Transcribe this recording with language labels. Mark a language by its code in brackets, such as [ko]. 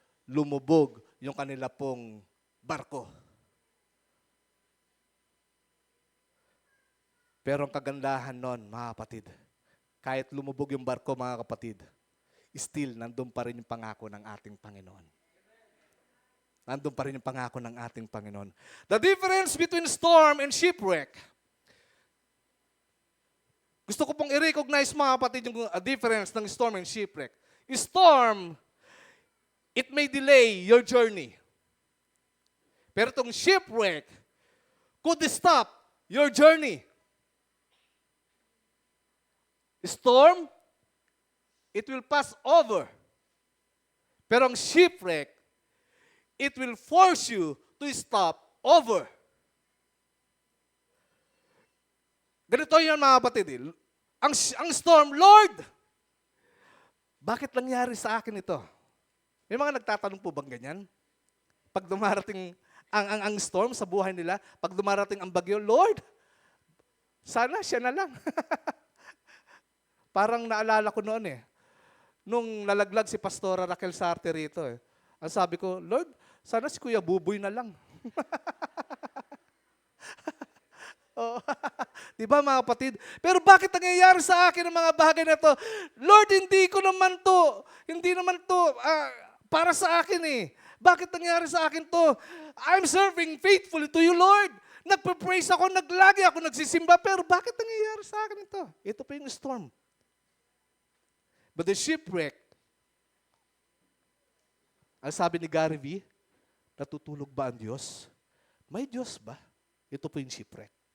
[tl] Lumubog yung kanila pong barko. Pero ang kagandahan nun, mga kapatid, kahit lumubog yung barko, mga kapatid, still nandun pa rin yung pangako ng ating Panginoon. Nandun pa rin yung pangako ng ating Panginoon. [en] The difference between storm and shipwreck. [tl] Gusto ko pong i-recognize mga kapatid yung difference ng storm and shipwreck. [en] Storm, it may delay your journey. [tl] Pero itong [en] shipwreck could stop your journey. Storm, it will pass over. [tl] Pero ang [en] shipwreck, it will force you to stop over. [tl] Ganito yun mga kapatid. Ang storm, Lord, bakit nangyari sa akin ito? May mga nagtatanong po bang ganyan? Pag dumarating ang storm sa buhay nila, pag dumarating ang bagyo, Lord, sana siya na lang. Parang naalala ko noon nung nalaglag si Pastora Raquel Sarte rito Ang sabi ko, Lord, sana si Kuya Buboy na lang. Oh, Di ba mga kapatid? Pero bakit nangyayari sa akin ang mga bagay na to? Lord, hindi naman to para sa akin eh. Bakit nangyari sa akin to? [en] I'm serving faithfully to you, Lord. [tl] Nagpe-praise ako, naglagi ako, nagsisimba, pero bakit nangyayari sa akin ito? Ito pa yung storm. [en] But the shipwreck, [tl] ang sabi ni Gary V, natutulog ba ang Diyos? May Diyos ba? Ito po yung shipwreck.